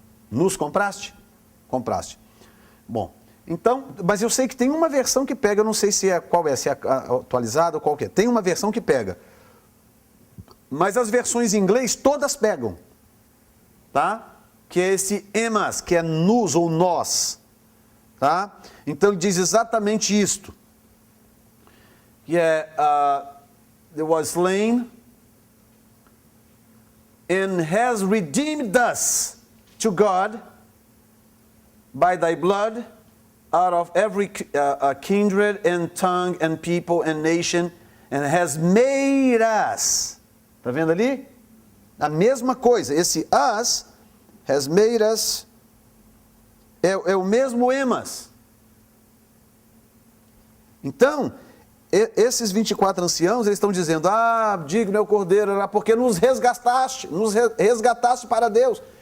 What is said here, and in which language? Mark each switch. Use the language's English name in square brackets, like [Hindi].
[Portuguese] Nos compraste? Compraste. Bom, então, mas eu sei que tem uma versão que pega, eu não sei se é qual é, se é atualizada ou qual que é. Tem uma versão que pega. Mas as versões em inglês todas pegam. Tá? Que é esse emas, que é nos ou nós. Tá? Então ele diz exatamente isto. Que é, [English] there was slain and has redeemed us to God by thy blood out of every kindred and tongue and people and nation and has made us. [Portuguese] Está vendo ali? A mesma coisa. Esse [English] us has made us [Portuguese] é o mesmo emas. Então, esses 24 anciãos, eles estão dizendo, digno é o Cordeiro, porque nos resgataste para Deus.